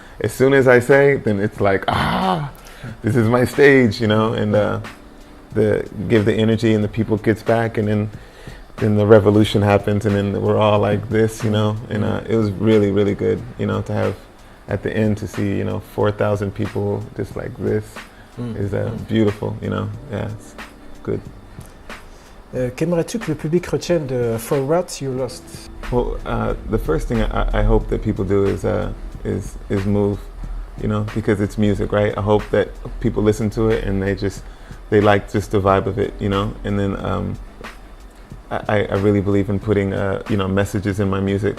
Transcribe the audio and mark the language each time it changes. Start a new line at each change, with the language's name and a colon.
English: As soon as I say, then it's like, this is my stage, you know, and give the energy and the people gets back, and then the revolution happens, and then we're all like this, you know, and it was really, really good, you know, to have at the end to see, you know, 4,000 people just like this is beautiful, you know, yeah, it's good.
French: Qu'aimerais-tu que le public retienne de For Rats You Lost?
English: Well, the first thing I hope that people do is move, you know, because it's music, right? I hope that people listen to it and they like just the vibe of it, you know, and then I really believe in putting, you know, messages in my music.